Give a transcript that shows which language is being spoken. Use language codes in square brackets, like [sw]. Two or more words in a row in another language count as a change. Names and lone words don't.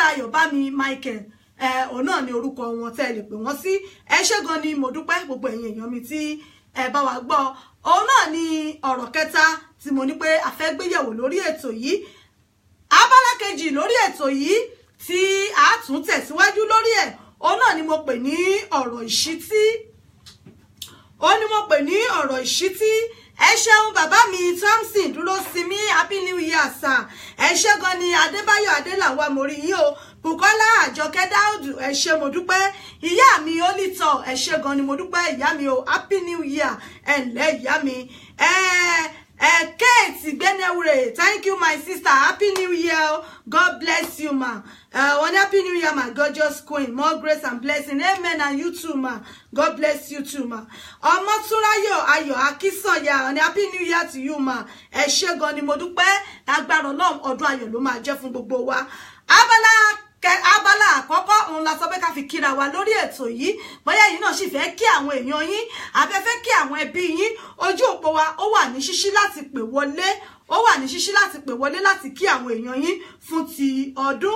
[yo] Ayọ̀bámi Michael òun náà ni orúkọ wọn tẹ́ lè pè wọ́n sí ẹ ṣé gan ni mo dúpẹ́ gbogbo ẹ̀yin èèyàn mi tí ẹ bá wa gbọ́ òun náà ni ọ̀rọ̀ kẹta tí mo ní pé a fẹ́ gbéyẹ̀wò lórí ètò yìí abala kejì lórí ètò yìí tí a tún tẹ̀síwájú lórí ẹ̀ òun náà ni mo pè ní ọ̀rọ̀ ìṣítí ẹ ṣeun bàbá mi Thompson dúró sinmi [en] happy new year sir [yo] ẹ ṣé gan ni Adébáyọ̀ Adélàwà mo rí yín o Bùkọ́lá Àjọkẹ́ Dáúdù ẹ ṣé mo dúpẹ́ ìyá mi Olítọ̀ ẹ ṣé gan ni mo dúpẹ́ ìyá mi o [en] happy new year [yo] ẹ ǹlẹ́ ìyá mi Kate Benewure, [en] thank you, my sister. Happy New Year. God bless you, ma. One happy New Year, my gorgeous queen. More grace and blessing. Amen. And you too, ma. God bless you too, ma. Omoturayo Ayo Akisanya. One happy New Year to you, ma. [yo] Ẹ ṣé gan ni mo dúpẹ́. Lágbára Ọlọ́run ọdún ayọ̀ ló máa jẹ́ fún gbogbo wa. Abala àkọ́kọ́ òun la sọ pé ká fi kíra wa lórí ètò yìí bóyá yín náà sì fẹ́ kí àwọn èèyàn yín afẹ́fẹ́ kí àwọn ẹbí yín ojú òpó wa ó wà ní ṣíṣí láti pè wọlé láti kí àwọn èèyàn yín fún ti ọdún.